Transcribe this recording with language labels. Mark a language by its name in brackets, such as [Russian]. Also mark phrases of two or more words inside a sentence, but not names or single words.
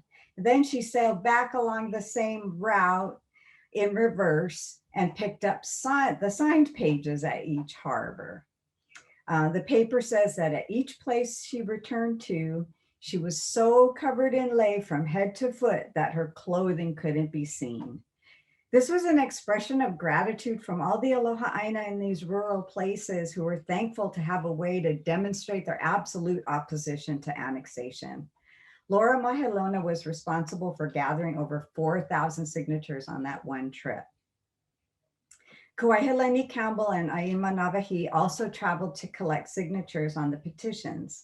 [English] Then she sailed back along the same route in reverse and picked up the signed pages at each harbor. The paper says that at each place she returned to, she was so covered in lei from head to foot that her clothing couldn't be seen. This was an expression of gratitude from all the [Hawaiian] aloha ʻāina [English] in these rural places who were thankful to have a way to demonstrate their absolute opposition to annexation. Laura Mahelona was responsible for gathering over 4,000 signatures on that one trip. Kuaihelani Campbell and Aima Nāwahī also traveled to collect signatures on the petitions.